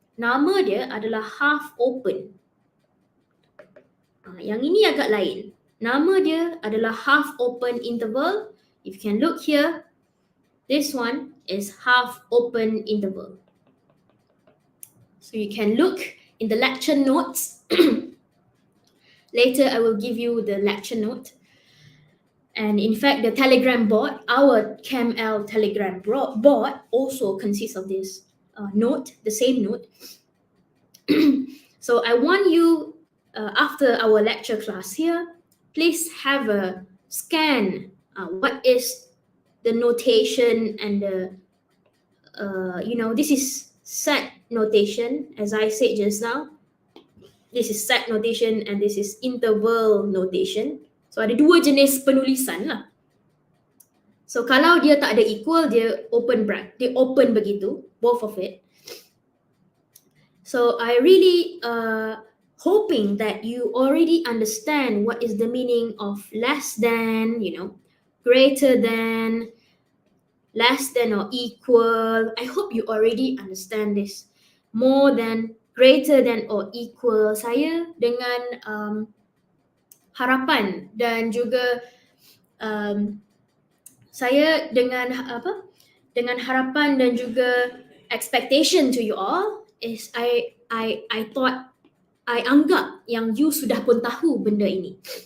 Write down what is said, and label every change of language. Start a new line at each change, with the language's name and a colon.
Malay: Nama dia adalah half open. Yang ini agak lain. Nama dia adalah half open interval.
English: If you can look here, this one is half open interval. So you can look in the lecture notes Later, I will give you the lecture note. And in fact, the Telegram bot, our CamL Telegram bot, also consists of this note, the same note. So I want you, after our lecture class here, please have a scan. What is the notation and the, this is set notation, as I said just now. This is set notation and this is interval notation.
Malay: So ada dua jenis penulisan lah. So kalau dia tak ada equal, dia open bracket, dia open begitu,
English: both of it. So I really hoping that you already understand what is the meaning of less than, greater than, less than or equal. I hope you already understand this. More than, greater than or equal.
Malay: Saya dengan harapan dan juga saya dengan harapan dan juga
English: expectation to you all is I thought,
Malay: I anggap yang you sudah pun tahu benda ini.